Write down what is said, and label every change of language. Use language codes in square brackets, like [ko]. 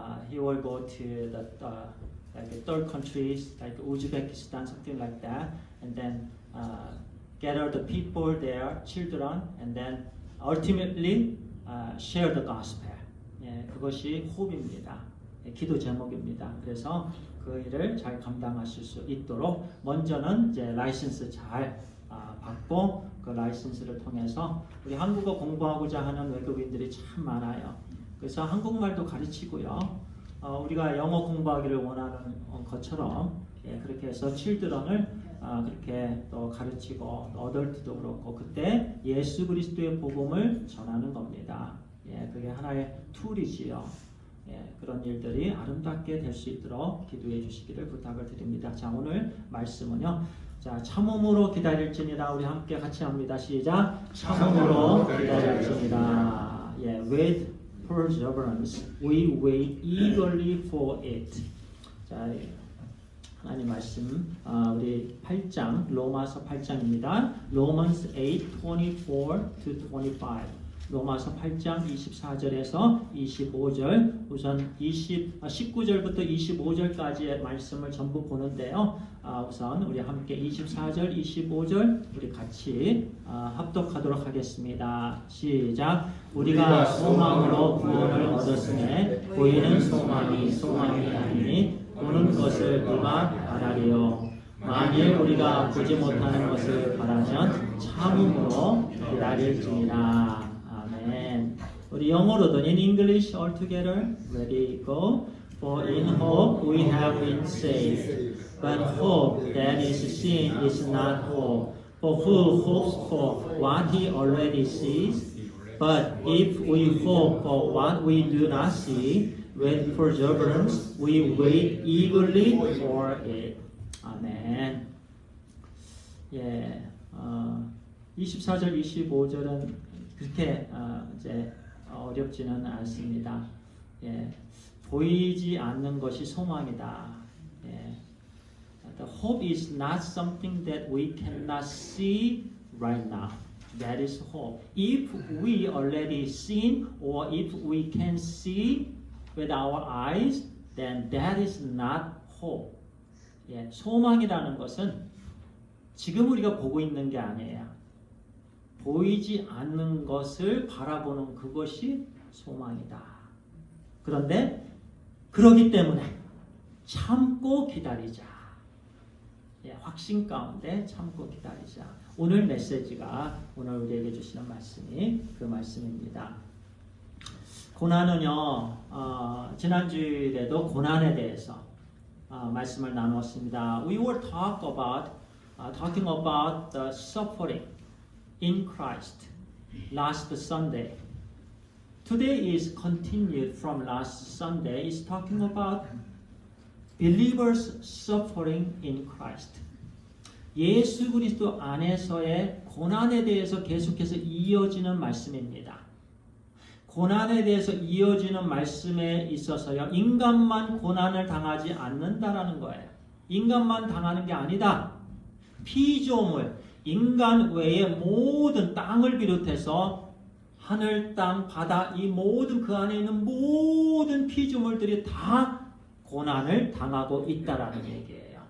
[en] He will go to the like third countries like Uzbekistan, something like that, and then gather the people there, children, and then ultimately share the gospel. [ko] 예, 그것이 호흡입니다. 예, 기도 제목입니다. 그래서 그 일을 잘 감당하실 수 있도록 먼저는 이제 라이센스 잘 받고 그 라이센스를 통해서 우리 한국어 공부하고자 하는 외국인들이 참 많아요. 그래서 한국말도 가르치고요. 우리가 영어 공부하기를 원하는 것처럼 예, 그렇게 해서 칠드런을 그렇게 또 가르치고 또 어덜트도 그렇고 그때 예수 그리스도의 복음을 전하는 겁니다. 예, 그게 하나의 툴이지요. 예, 그런 일들이 아름답게 될 수 있도록 기도해 주시기를 부탁을 드립니다. 자, 오늘 말씀은요. 자, 참음으로 기다릴지니라. 우리 함께 같이 합니다. 시작. 참음으로 기다릴지니라. [en] 예, with perseverance we wait eagerly for it. [ko] 자, 하나님 말씀 우리 8장 로마서 8장입니다. [en] Romans 8:24-25. [ko] 로마서 8장 24절에서 25절, 우선 19절부터 25절까지의 말씀을 전부 보는데요. 우선 우리 함께 24절, 25절 우리 같이 합독하도록 하겠습니다. 시작. 우리가 소망으로 구원을 얻었으니 보이는 소망이 소망이 아니니 보는 것을 누가 바라리요. 만일 우리가 보지 못하는 것을 바라면 참음으로 기다릴지니라. 아멘. 우리 영어로도 [en] in English all together. Ready, go. For in hope we have been saved. But hope that is seen is not hope. For who hopes for what he already sees? But if we hope for what we do not see, with perseverance we wait eagerly for it. [ko] 아멘. 예, 24절, 25절은 그렇게 이제 어렵지는 않습니다. 예, 보이지 않는 것이 소망이다. 예. [en] The hope is not something that we cannot see right now. That is hope. If we already seen or if we can see with our eyes, then that is not hope. [ko] 예, 소망이라는 것은 지금 우리가 보고 있는 게 아니에요. 보이지 않는 것을 바라보는 그것이 소망이다. 그런데 그러기 때문에 참고 기다리자. 예, 확신 가운데 참고 기다리자. 오늘 메시지가 오늘 우리에게 주시는 말씀이 그 말씀입니다. 고난은요, 지난주에도 고난에 대해서 말씀을 나누었습니다. [en] We were talking about the suffering in Christ last Sunday. Today is continued from last Sunday. Is talking about believers suffering in Christ. [ko] 예수 그리스도 안에서의 고난에 대해서 계속해서 이어지는 말씀입니다. 고난에 대해서 이어지는 말씀에 있어서요, 인간만 고난을 당하지 않는다라는 거예요. 인간만 당하는 게 아니다. 피조물, 인간 외의 모든 땅을 비롯해서 하늘, 땅, 바다, 이 모든 그 안에 있는 모든 피조물들이 다 고난을 당하고 있다라는 얘기예요.